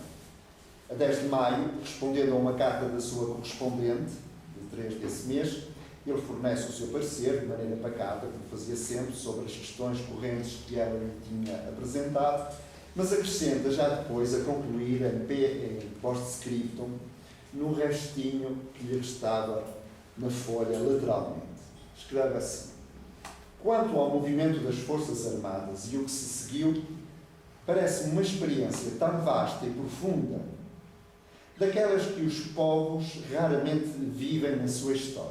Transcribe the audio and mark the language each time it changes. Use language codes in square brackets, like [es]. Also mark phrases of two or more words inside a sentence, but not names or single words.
[pt] A 10 de maio, respondendo a uma carta da sua correspondente, de 3 desse mês, ele fornece o seu parecer, de maneira pacata, como fazia sempre, sobre as questões correntes que ela lhe tinha apresentado, mas acrescenta já depois a concluir em post-scriptum, no restinho que lhe restava na folha lateralmente. Escreve assim: quanto ao movimento das Forças Armadas e o que se seguiu, parece-me uma experiência tão vasta e profunda, daquelas que os povos raramente vivem na sua história.